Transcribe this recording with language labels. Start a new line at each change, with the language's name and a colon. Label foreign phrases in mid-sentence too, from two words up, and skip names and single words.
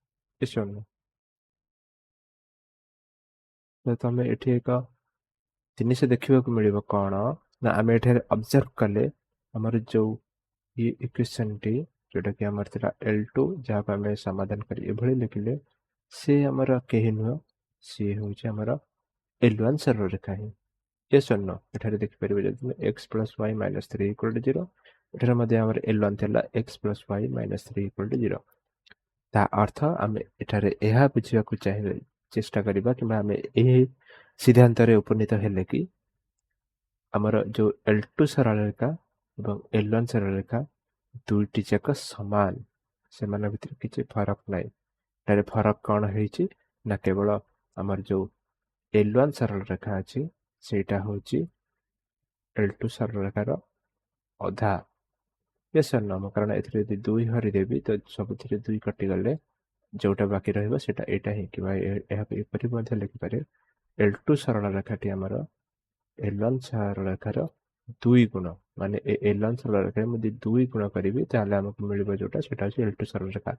Odia: ତ ତମେ ଏଠି ଏକ ଜିନିଷ ଦେଖିବାକୁ ମିଳିବ କ'ଣ ନା ଆମେ ଏଠାରେ ଅବଜର୍ଭ କଲେ ଆମର ଯୋଉ ଇକ୍ୱେସନଟି ଯୋଉଟାକି ଆମର ଥିଲା L2 ଯାହାକୁ ଆମେ ସମାଧାନ କରି ଏଭଳି ଲେଖିଲେ ସେ ଆମର କେହି ନୁହଁ, ସିଏ ହେଉଛି ଆମର L1 ସରଳ ରେଖା ହିଁ।
English: yes or no?
Odia: ଏଠାରେ ଦେଖିପାରିବେ ଯଦି ତୁମେ x + y - 3 = 0 ଏଠାରେ ମଧ୍ୟ ଆମର L1 ଥିଲା x + y - 3 = 0। ତା ଅର୍ଥ ଆମେ ଏଠାରେ ଏହା ବୁଝିବାକୁ ଚାହିଁବେ ଚେଷ୍ଟା କରିବା କିମ୍ବା ଆମେ ଏହି ସିଦ୍ଧାନ୍ତରେ ଉପନୀତ ହେଲେ କି ଆମର ଯୋଉ L2 ସରଳ ରେଖା ଏବଂ L1 ସରଳ ରେଖା ଦୁଇଟି ଯାକ ସମାନ, ସେମାନଙ୍କ ଭିତରେ କିଛି ଫରକ ନାହିଁ। ଏଠାରେ ଫରକ କ'ଣ ହେଇଛି ନା କେବଳ ଆମର ଯୋଉ L1 ସରଳ ରେଖା ଅଛି ସେଇଟା ହେଉଛି L2 ସରଳ ରେଖାର ଅଧା।
English: yes or no?
Odia: କାରଣ ଏଥିରେ ଯଦି 2 ହରିଦେବି ତ ସବୁଥିରେ 2 କଟିଗଲେ ଯୋଉଟା ବାକି ରହିବ ସେଟା ଏଇଟା ହିଁ, କିମ୍ବା ଏହାକୁ ଏପରି ମଧ୍ୟ ଲେଖିପାରେ L2 ସରଳ ରେଖାଟି ଆମର L1 ସରଳ ରେଖାର 2 ଗୁଣ, ମାନେ L1 ସରଳ ରେଖାରେ ମୁଁ ଯଦି 2 ଗୁଣ କରିବି ତାହେଲେ ଆମକୁ ମିଳିବ ଯୋଉଟା ସେଟା ହେଉଛି L2 ସରଳ ରେଖା।